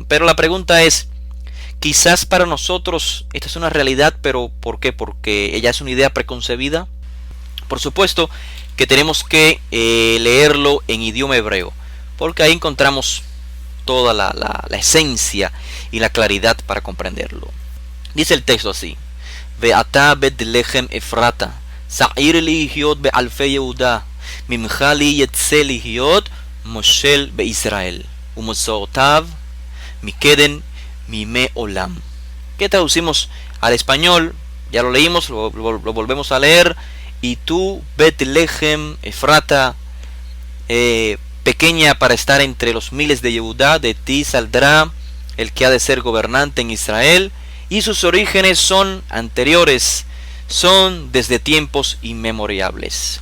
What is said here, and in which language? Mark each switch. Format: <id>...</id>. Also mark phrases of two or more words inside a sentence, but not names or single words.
<es>Pero la pregunta es, quizás para nosotros esta es una realidad, pero ¿por qué? Porque ella es una idea preconcebida. Por supuesto que tenemos que leerlo en idioma hebreo, porque ahí encontramos toda la esencia y la claridad para comprenderlo. Dice el texto así:</es> <he>ואתה בית לחם אפרתה, צעיר להיות באלפי יהודה, ממך לי יצא להיות מושל בישראל, ומוצאותיו מקדם מימי עולם.</he> <es>¿Qué traducimos al español? Ya lo leímos, lo volvemos a leer. Y tú, Betlehem Efrata, pequeña para estar entre los miles de Yehudá, de ti saldrá el que ha de ser gobernante en Israel, y sus orígenes son anteriores, son desde tiempos inmemorables.</es>